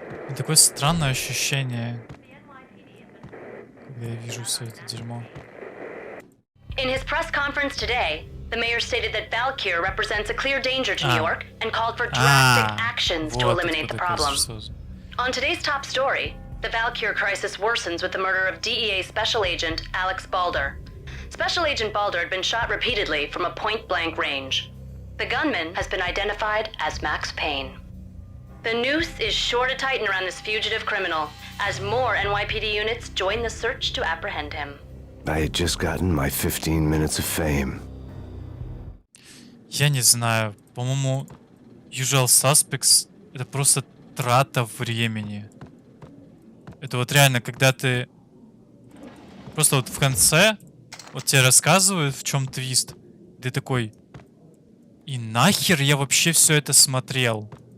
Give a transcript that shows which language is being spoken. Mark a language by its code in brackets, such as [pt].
[ru] И такое странное ощущение, когда я вижу все это дерьмо. [en] In his press conference today, the mayor stated that Valkyr represents a clear danger to New York and called for drastic actions to eliminate the problem. On today's top story, the Valkyr crisis worsens with the murder of DEA Special Agent Alex Balder. Special Agent Balder had been shot repeatedly from a point-blank range. The gunman has been identified as Max Payne. The noose is sure to tighten around this fugitive criminal as more NYPD units join the search to apprehend him. I had just gotten my 15 minutes of fame. [ru] Я не знаю, по-моему, Usual Suspects — это просто трата времени. Это вот реально, когда ты просто вот в конце вот тебе рассказывают, в чем твист, ты такой: и нахер я вообще все это смотрел?